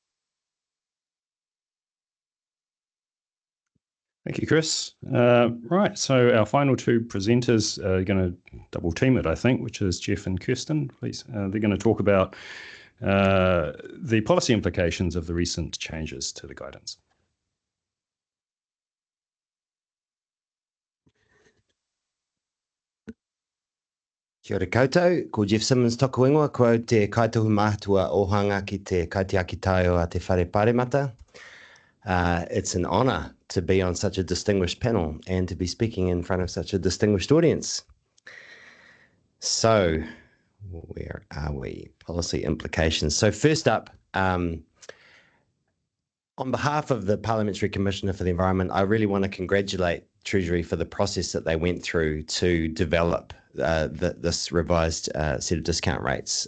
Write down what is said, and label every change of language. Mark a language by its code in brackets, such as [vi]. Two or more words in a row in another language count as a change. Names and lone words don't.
[en] Thank you, Chris. Right, so our final two presenters are going to double team it, I think, which is Geoff and Kirsten, please. They're going to talk about the policy implications of the recent changes to the guidance. [mi] Kia ora koutou, ko Geoff Simmons toku ingoa, ko te kaitohu mātua ohanga ki te kaitiaki taio a te whare pāremata. [en] It's an honour to be on such a distinguished panel and to be speaking in front of such a distinguished audience. So, where are we? Policy implications. So first up, on behalf of the Parliamentary Commissioner for the Environment, I really want to congratulate Treasury for the process that they went through to develop this revised set of discount rates.